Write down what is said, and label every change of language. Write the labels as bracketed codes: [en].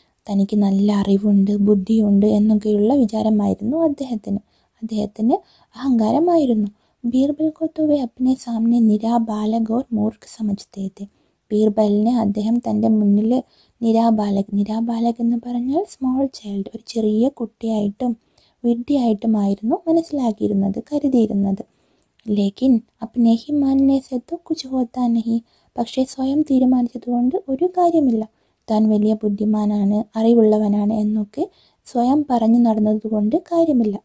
[ml] തനിക്ക് നല്ല അറിവുണ്ട്, ബുദ്ധിയുണ്ട് എന്നൊക്കെയുള്ള വിചാരമായിരുന്നു അദ്ദേഹത്തിന് അഹങ്കാരമായിരുന്നു. [hi] ബീർബൽ को तो वे अपने सामने निरा बालक और मूर्ख समझते थे. [ml] ബീർബലിനെ അദ്ദേഹം തൻ്റെ മുന്നിൽ നിരാബാലക് എന്ന് പറഞ്ഞാൽ സ്മോൾ ചൈൽഡ്, ഒരു ചെറിയ കുട്ടിയായിട്ടും വിഡ്ഢിയായിട്ടുമായിരുന്നു മനസ്സിലാക്കിയിരുന്നത്, കരുതിയിരുന്നത്. [hi] ലേക്കിൻ അപ്നെ ഹി മാനനെ സെ തോ കുച്ച് ഹോത്താ നഹി. [ml] പക്ഷേ സ്വയം തീരുമാനിച്ചതുകൊണ്ട് ഒരു കാര്യമില്ല. താൻ വലിയ ബുദ്ധിമാനാണ്, അറിവുള്ളവനാണ് എന്നൊക്കെ സ്വയം പറഞ്ഞു നടന്നതുകൊണ്ട് കാര്യമില്ല.